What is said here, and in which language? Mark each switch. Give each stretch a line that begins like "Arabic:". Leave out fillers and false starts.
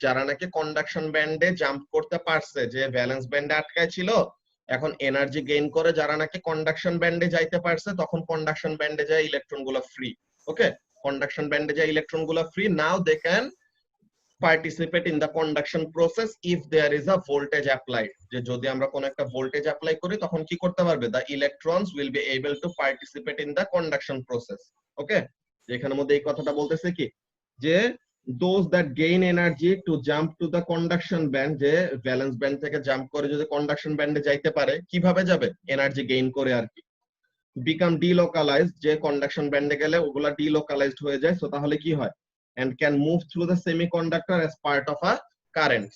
Bangla: যারা নাকি কন্ডাকশন ব্যান্ডে জাম্প করতে পারছে, যে ভ্যালেন্স ব্যান্ডে আটকায় ছিল, এখন এনার্জি গেইন করে যারা নাকি কন্ডাকশন ব্যান্ডে যাইতে পারছে, তখন কন্ডাকশন ব্যান্ডে যায় ইলেকট্রন গুলো ফ্রি। ওকে, কন্ডাকশন ব্যান্ডে যায় ইলেকট্রন গুলো free.
English: now they can participate in the conduction process if there is a voltage applied,
Bangla: যে যদি আমরা কোন একটা ভোল্টেজ অ্যাপ্লাই করি তখন কি করতে পারবে,
English: the electrons will be able to participate in the conduction process.
Bangla: ওকে, যেখানের মধ্যে এই কথাটা বলতেছে কি যে
English: those that gain energy to jump to the conduction band,
Bangla: যে ভ্যালেন্স ব্যান্ড থেকে জাম্প করে যদি কন্ডাকশন ব্যান্ডে যাইতে পারে, কিভাবে যাবে, এনার্জি গেইন করে আর কি,
English: become delocalized,
Bangla: যে কন্ডাকশন ব্যান্ডে গেলে ওগুলা delocalized হয়ে যায়, সো তাহলে কি হয়,
English: and can move through the semiconductor as part of a current.